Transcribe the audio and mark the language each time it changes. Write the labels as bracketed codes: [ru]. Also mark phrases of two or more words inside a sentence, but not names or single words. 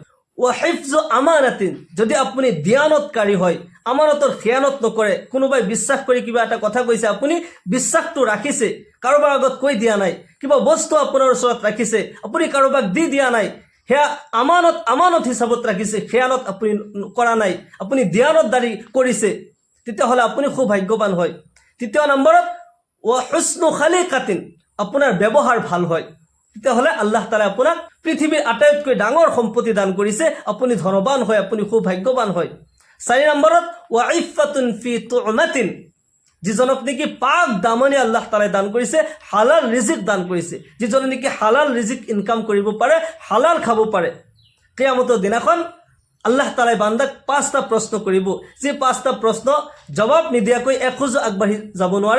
[ar] وحفظ أمانة, [as] যদি আপুনি দিয়ানতকাৰী হয়, আমানতৰ খিয়ানত নকৰে, কোনোবাই বিশ্বাস কৰি কিবা এটা কথা কৈছে, আপুনি বিশ্বাসটো ৰাখিছে, কাৰোবাৰ আগত কৈ দিয়া নাই, কিবা বস্তু আপোনাৰ ওচৰত ৰাখিছে, আপুনি কাৰোবাক দি দিয়া নাই, সেয়া আমানত হিচাপত ৰাখিছে, খেয়ানত আপুনি কৰা নাই, আপুনি দিয়ানতদাৰী কৰিছে, তেতিয়াহ'লে আপুনি সৌভাগ্যৱান হয়। 3 নম্বৰত [ar] وحسن خليقة, [as] আপোনাৰ ব্যৱহাৰ ভাল হয়, তেতিয়াহ'লে আল্লাহ তাআলাই আপোনাক পৃথিৱীৰ আটাইতকৈ ডাঙৰ সম্পত্তি দান কৰিছে, আপুনি ধনবান হয়, আপুনি সৌভাগ্যৱান হয়। [ar] 4 নম্বৰত وعفة في طعمة, [as] যিজনক নেকি পাক দামনি আল্লাহ তাআলাই দান কৰিছে, হালাল ৰিজিক দান কৰিছে, যিজনে নেকি হালাল ৰিজিক ইনকাম কৰিব পাৰে, হালাল খাব পাৰে। কিয়ামতৰ দিনাখন আল্লাহ তাআলাই বান্দাক 5টা প্ৰশ্ন কৰিব, যি 5টা প্ৰশ্ন জবাব নিদিয়াকৈ এখোজ আগবাঢ়ি যাব নোৱাৰে।